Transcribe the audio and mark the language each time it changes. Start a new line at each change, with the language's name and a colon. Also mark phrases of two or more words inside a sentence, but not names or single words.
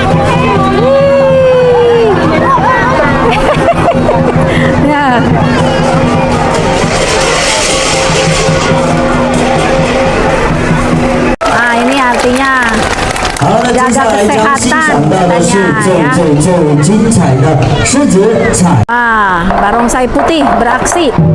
Indonesian: Ya. Ah, ini artinya
Chinese: 好了，接下来将欣赏到的是最精彩的狮子彩。
Indonesian: ah, barongsai putih beraksi.